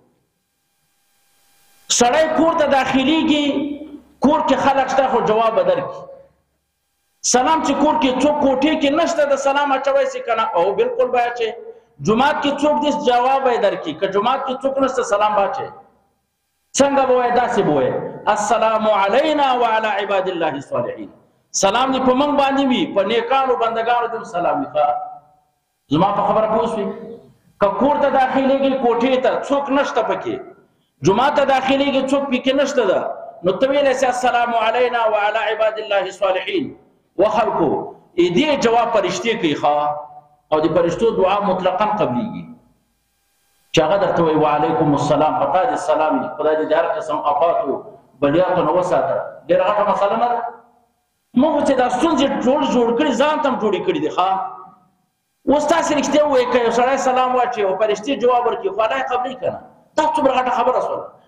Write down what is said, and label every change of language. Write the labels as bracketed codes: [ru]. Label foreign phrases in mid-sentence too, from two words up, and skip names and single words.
[ps] سړی کور ته داخليږي کور کې خلک شته خو جواب به درکړي سلام چې کور کې څوک کوټې کې نشته د سلام اچوی سي که نه او بلکل به اچي جومات کې څوک دې جواب به یې درکړي که جومات کې څوک نشته سلام به اچي څنګه به وایي داسې به وایي [ar] السلام علینا وعلى عباد الله الصالحین [ps] سلام دې په موږ باندې وي په نیکانو بندګانو دې سلام وي زما په خبره پوه شوې که کور ته داخلېږي کوټې ته څوک نشته پکې جومات ته داخلېږي څوک پکې نشته ده نو ته ویلی سې [ar] السلام علینا وعلى عباد الله الصالحین [ps] وخلکو دې جواب فرشتې کوي او د فرشتو دعا مطلقا قبلیږي چې هغه درته وایي [ar] وعلیکم السلام [ps] په تا دې سلام وي خدای دې د هر قسم افاتو بلیاتو نه وساته ډېره غټه مسله نه ده موږ چې دا ستونزې جوړ کړي ځان ته هم جوړې کړي دي اوس تاسې رښتیا ووایئ که یو سړی سلام واچوي او فرشتې جواب ورکړي خو الله یې قبلوي که نه دا څومره غټه خبره شوله